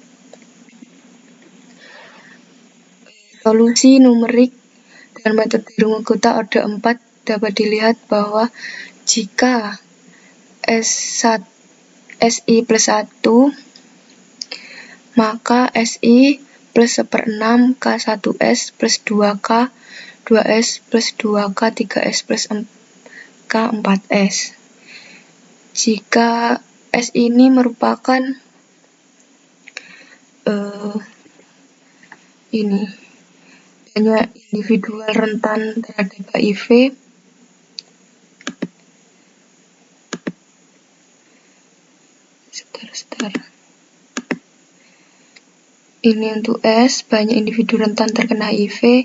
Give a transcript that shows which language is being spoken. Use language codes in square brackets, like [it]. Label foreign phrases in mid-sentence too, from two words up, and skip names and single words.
[id] Solusi numerik dengan metode Runge-Kutta orde 4 dapat dilihat bahwa jika SI plus 1, maka SI plus 1/6 K1S plus 2K 2S plus 2K 3S plus K 4S. Jika S ini merupakan banyak individual rentan terhadap HIV, ini untuk S, banyak individu rentan terkena HIV.